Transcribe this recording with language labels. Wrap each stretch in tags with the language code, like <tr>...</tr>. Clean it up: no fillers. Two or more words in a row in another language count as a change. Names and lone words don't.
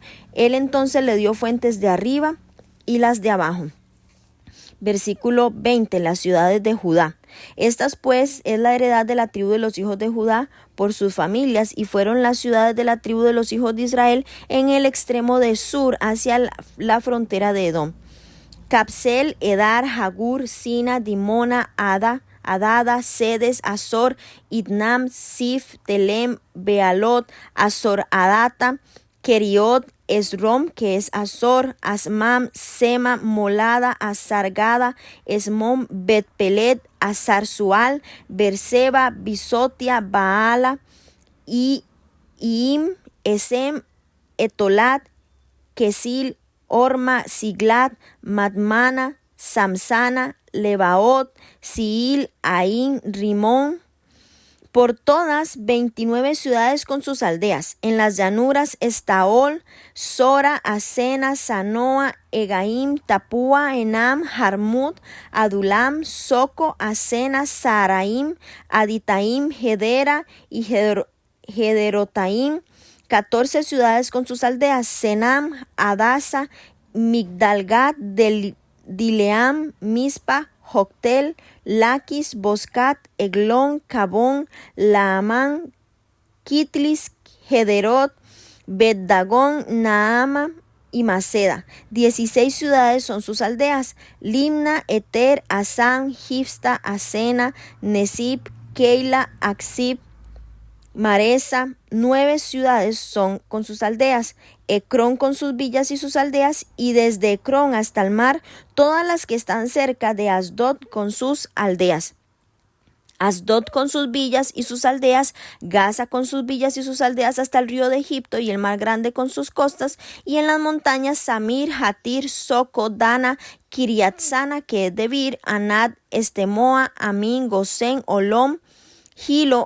<es>Él entonces le dio fuentes de arriba y las de abajo. Versículo 20. Las ciudades de Judá. Estas pues es la heredad de la tribu de los hijos de Judá por sus familias, y fueron las ciudades de la tribu de los hijos de Israel en el extremo de sur hacia la frontera de Edom: Capsel, Edar, Jagur, Sina, Dimona, Adada, Sedes, Azor, Idnam, Sif, Telem, Bealot, Azor Adata, Keriot, Esrom, que es Azor, Asmam, Sema, Molada, Azargada, Esmón, Betpelet, Azarzual, Berseba, Bisotia, Baala, Iim, Esem, Etolat, Kesil, Orma, Siglat, Madmana, Samsana, Lebaot, Siil, Ain, Rimón. Por todas 29 ciudades con sus aldeas. En las llanuras Estaol, Sora, Asena, Sanoa, Egaim, Tapúa, Enam, Jarmut, Adulam, Soco, Asena, Saraim, Aditaim, Gedera y Gederotaim. 14 ciudades con sus aldeas: Senam, Adasa, Migdalgat, Dileam, Mispa, Joctel, Laquis, Boscat, Eglón, Cabón, Laamán, Kitlis, Gederot, Bet-Dagón, Naama y Maceda. 16 ciudades son sus aldeas: Limna, Eter, Asán, Gifsta, Asena, Nesib, Keila, Aksib, Maresa. 9 ciudades son con sus aldeas: Ecrón con sus villas y sus aldeas, y desde Ecrón hasta el mar, todas las que están cerca de Asdod con sus aldeas. Asdod con sus villas y sus aldeas, Gaza con sus villas y sus aldeas hasta el río de Egipto y el mar grande con sus costas, y en las montañas Samir, Hatir, Soco, Dana, Kiriatsana, que es Debir, Anad, Estemoa, Amin, Gosén, Olom, Gilo.</es>